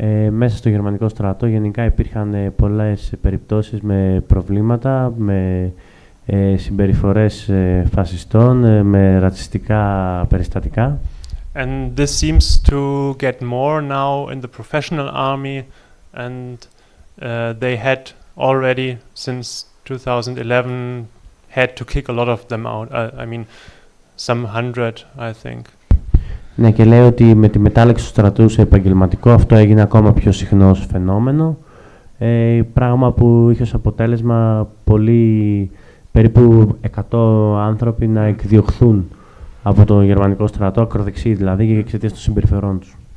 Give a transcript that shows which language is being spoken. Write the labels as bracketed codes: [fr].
[el] Μέσα στο γερμανικό στρατό γενικά υπήρχαν πολλές περιπτώσεις με προβλήματα, με συμπεριφορές φασιστών, με ρατσιστικά περιστατικά. [en] And this seems to get more now in the professional army, and they had already since 2011 had to kick a lot of them out. I mean, some 100, I think. [el] Ναι, και λέει ότι με τη μετάλλαξη του στρατού σε επαγγελματικό αυτό έγινε ακόμα πιο συχνό ως φαινόμενο, πράγμα που είχε ως αποτέλεσμα περίπου 100 άνθρωποι να εκδιωχθούν από το γερμανικό στρατό, ακροδεξιοί δηλαδή, και εξαιτίας των συμπεριφερών τους.